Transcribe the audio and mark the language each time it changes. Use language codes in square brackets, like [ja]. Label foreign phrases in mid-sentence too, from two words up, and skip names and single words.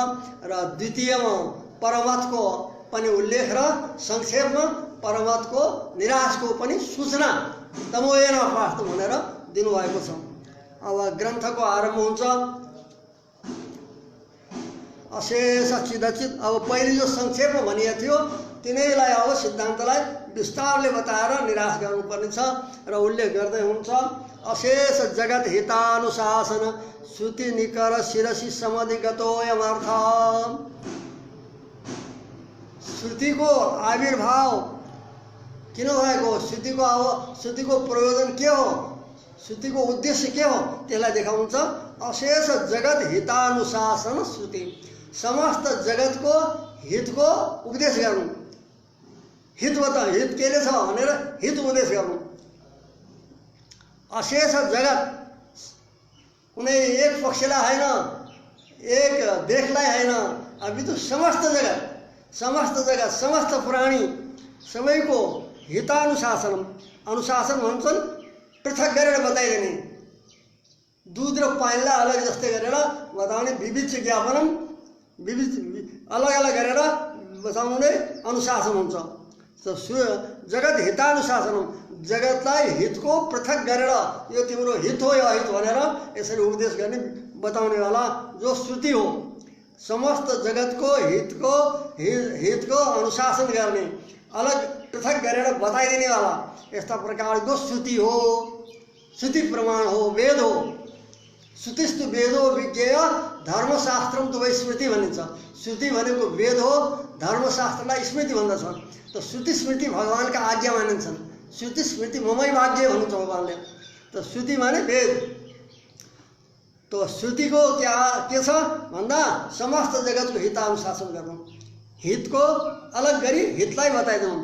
[ne] र द्वितीयमा परमात्मको पनि उल्लेख र संक्षेपमा परमात्मको निराशको पनि सूचना [sa] तमोयेन अपास्तम [ne] भनेर दिनुभएको छ। अब ग्रन्थको आरम्भ हुन्छ। [sa] अशेष चिदचित। [ne] अब पहिले जो संक्षेपमा भनिएको थियो तिनैलाई अब सिद्धान्तलाई विस्तारले बताएर निराश गर्नुपर्ने छ र उल्लेख गर्दै हुन्छ। [sa] अशेष जगत हितानुशासन श्रुति निकर शिरसी समधिगतोयमर्थ। [ne] श्रुतिको आविर्भाव किन भएको, श्रुतिको प्रयोजन के हो, श्रुतिको उद्देश्य के हो, त्यसलाई देखाउँछ। [sa] अशेष जगत हितानुशासन श्रुति, [ne] समस्त जगतको हितको उपदेश गर्नु। हित बता, हित केले छ भनेर हित उपदेश गर्नु। अशेष जगत कुनै एक पक्षलाई होइन, एक देशलाई होइन, अपितु समस्त जगत समस्त प्राणी सबैको हितानुशासन, अनुशासन भन्छन् पृथक गरेर बताइदिने, दुध र पानीलाई अलग जस्तै गरेर बताउने, [sa] विविध ज्ञापनम, [ne] विविध अलग अलग गरेर बताउने अनुशासन हुन्छ। [sa] जगत हितानुशासनम, [ne] जगतलाई हितको पृथक गरेर यो तिम्रो हित हो या अहित भनेर यसरी उपदेश गर्ने बताउनेवाला जो श्रुति हो। समस्त जगतको हितको अनुशासन गर्ने, अलग पृथक गरेर बताइदिनेवाला यस्ता प्रकारको श्रुति हो। श्रुति प्रमाण हो, वेद हो। [sa] श्रुतिस्तु वेदो विज्ञेय धर्मशास्त्रम त वै स्मृति भनिन्छ। [ne] श्रुति भनेको वेद हो, धर्मशास्त्रलाई स्मृति भन्दछ। त श्रुति स्मृति भगवानका आज्ञा मानिन्छन्। [sa] श्रुति स्मृति ममै [ne] भाग्य भन्नुहुन्छ भगवानले। त श्रुति माने वेद। त श्रुतिको के छ भन्दा समस्त जगतको हितानुशासन गर्नु, हितको अलग गरी हितलाई बताइदिनु।